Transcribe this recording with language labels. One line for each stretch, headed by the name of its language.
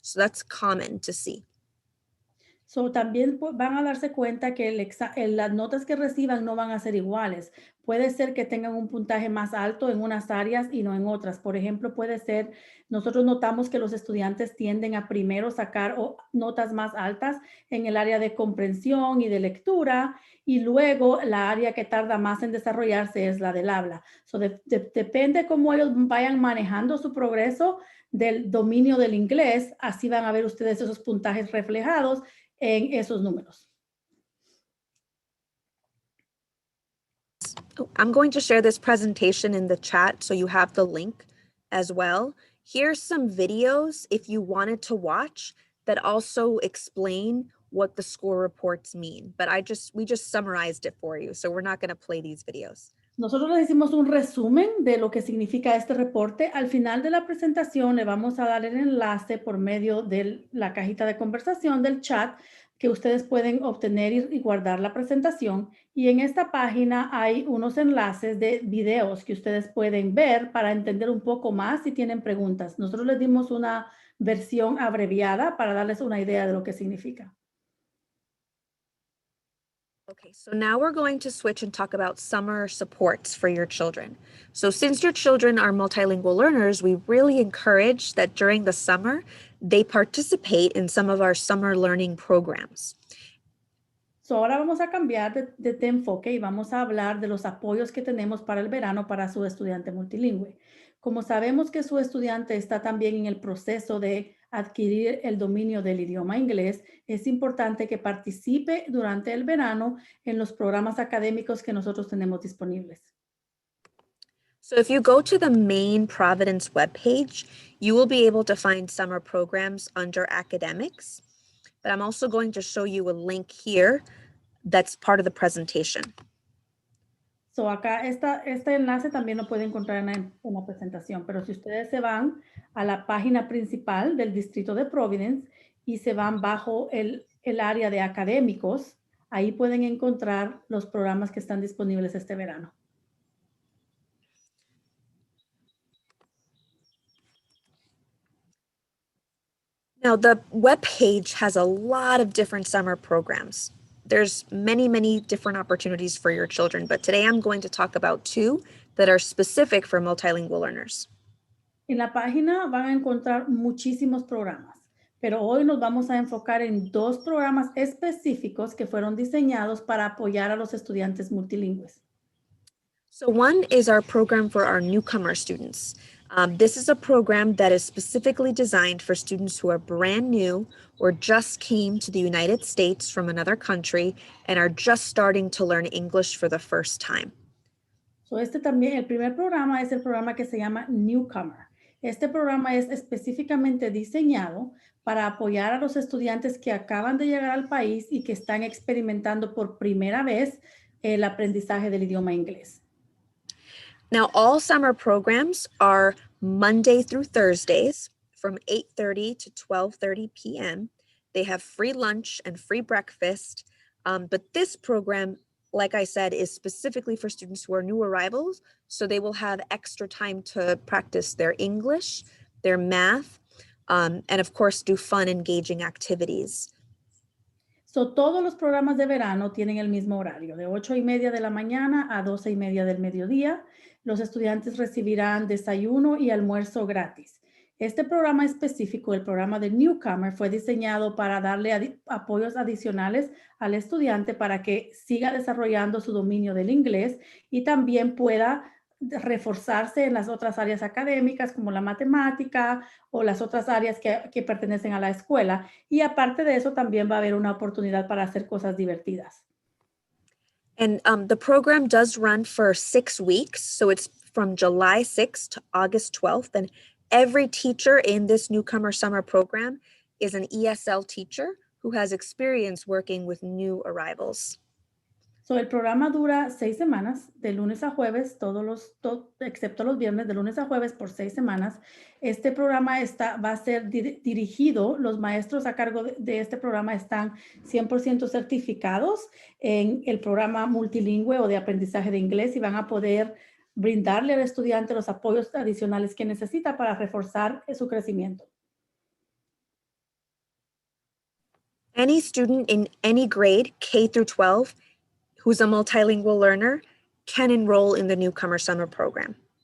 English: So that's common to see.
Spanish: So, también van a darse cuenta que las notas que reciban no van a ser iguales. Puede ser que tengan un puntaje más alto en unas áreas y no en otras. Por ejemplo, puede ser, nosotros notamos que los estudiantes tienden a primero sacar notas más altas en el área de comprensión y de lectura, y luego la área que tarda más en desarrollarse es la del habla. So, depende cómo ellos vayan manejando su progreso del dominio del inglés, así van a ver ustedes esos puntajes reflejados en esos números.
English: I'm going to share this presentation in the chat so you have the link as well. Here's some videos if you wanted to watch that also explain what the score reports mean, but we just summarized it for you, so we're not going to play these videos.
Spanish: Nosotros les hicimos un resumen de lo que significa este reporte. Al final de la presentación le vamos a dar el enlace por medio de la cajita de conversación del chat que ustedes pueden obtener y guardar la presentación. Y en esta página hay unos enlaces de videos que ustedes pueden ver para entender un poco más si tienen preguntas. Nosotros les dimos una versión abreviada para darles una idea de lo que significa.
English: Okay, so now we're going to switch and talk about summer supports for your children. So since your children are multilingual learners, we really encourage that during the summer, they participate in some of our summer learning programs.
Spanish: So ahora vamos a cambiar de enfoque y vamos a hablar de los apoyos que tenemos para el verano para su estudiante multilingüe. Como sabemos que su estudiante está también en el proceso de adquirir el dominio del idioma inglés, es importante que participe durante el verano en los programas académicos que nosotros tenemos disponibles.
English: So if you go to the main Providence webpage, you will be able to find summer programs under academics, but I'm also going to show you a link here that's part of the presentation.
Spanish: So acá este enlace también lo pueden encontrar en la presentación, pero si ustedes se van a la página principal del distrito de Providence y se van bajo el área de académicos, ahí pueden encontrar los programas que están disponibles este verano.
English: Now, the webpage has a lot of different summer programs. There's many, many different opportunities for your children, but today I'm going to talk about 2 that are specific for multilingual learners.
Spanish: En la página van a encontrar muchísimos programas, pero hoy nos vamos a enfocar en 2 programas específicos que fueron diseñados para apoyar a los estudiantes multilingües.
English: So one is our program for our Newcomer students. This is a program that is specifically designed for students who are brand new or just came to the United States from another country and are just starting to learn English for the first time.
Spanish: So también, el primer programa es el programa que se llama Newcomer. Este programa es específicamente diseñado para apoyar a los estudiantes que acaban de llegar al país y que están experimentando por primera vez el aprendizaje del idioma inglés.
English: Now, all summer programs are Monday through Thursdays from 8:30 to 12:30 p.m. They have free lunch and free breakfast, but this program like I said, is specifically for students who are new arrivals. So they will have extra time to practice their English, their math, and of course do fun, engaging activities.
Spanish: So, todos los programas de verano tienen el mismo horario, de 8:30 de la mañana a 12:30 del mediodía. Los estudiantes recibirán desayuno y almuerzo gratis. Este programa específico, el programa de Newcomer, fue diseñado para darle apoyos adicionales al estudiante para que siga desarrollando su dominio del inglés y también pueda reforzarse en las otras áreas académicas como la matemática o las otras áreas que pertenecen a la escuela. Y aparte de eso, también va a haber una oportunidad para hacer cosas divertidas.
English: And the program does run for 6 weeks. So it's from July 6th to August 12th. And every teacher in this Newcomer Summer program is an ESL teacher who has experience working with new arrivals.
Spanish: So, el programa dura 6 semanas, de lunes a jueves, excepto los viernes, de lunes a jueves por 6 semanas. Este programa va a ser dirigido, los maestros a cargo de este programa están 100% certificados en el programa multilingüe o de aprendizaje de inglés y van a poder brindarle al estudiante los apoyos adicionales que necesita para reforzar su crecimiento.
English: Any student in any grade, K through 12, who's a multilingual learner, can enroll in the Newcomer Summer program.